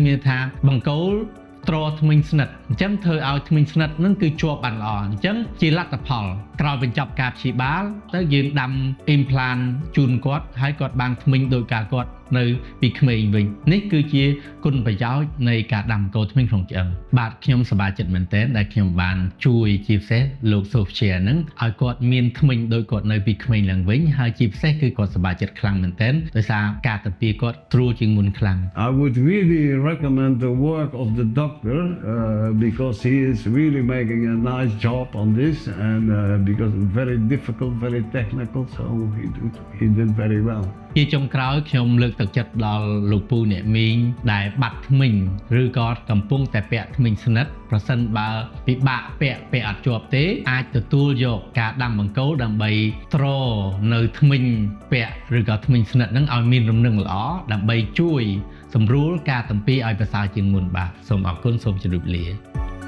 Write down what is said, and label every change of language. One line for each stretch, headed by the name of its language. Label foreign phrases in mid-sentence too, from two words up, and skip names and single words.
Khmer: មានថាបង្គោលត្រធ្មេញស្និតអញ្ចឹងធ្វើឲ្យធ្មេញស្និតហ្នឹងគឺជាប់បានល្អអញ្ចឹងជាលទ្ធផលក្រោយបញ្ចប់ការព្យាបាលទៅយើងដាំ implant ជូនគាត់ហើយគាត់បានធ្មេញដោយការគាត់នៅពីក្មេងវិញនេះគឺជាគុណប្រយោជន៍នៃការដាំកូនធ្មេញក្នុងឆ្អឹងបាទខ្ញុំសប្បាយចិត្តមែនទែនដែលខ្ញុំបានជួយជាពិសេសលោក Sophia ហ្នឹងឲ្យគាត់មានធ្មេញដោយគាត់នៅពីក្មេងឡើងវិញហើយជាពិសេសគឺគាត់សប្បាយចិត្តខ្លាំងមែនទែនដោយសារការតាពីគាត់ត្រួតជាងមុនខ្លាំង
English: I would really recommend the work of the doctor because he is really making a nice job on this and because it's very difficult, very technical, so he did very well.
Khmer: ជាចុងក្រោយខ្ញុំលើកទឹកចិត្តដល់លោកពូអ្នកមីងដែលបាត់ធ្មេញឬក៏កំពុងតែពាក់ធ្មេញស្និតប្រសិនបើពិបាកពាក់អត់ជាប់ទេអាចទទួលយកការដាំបង្គោលដើម្បីត្រនៅធ្មេញពាក់ឬក៏ធ្មេញស្និតហ្នឹងឲ្យមានលំនឹងល្អដើម្បីជួយសម្រួលការតាំពីឲ្យប្រសើរជាងមុនបាទសូមអរគុណសូមជម្រាបលា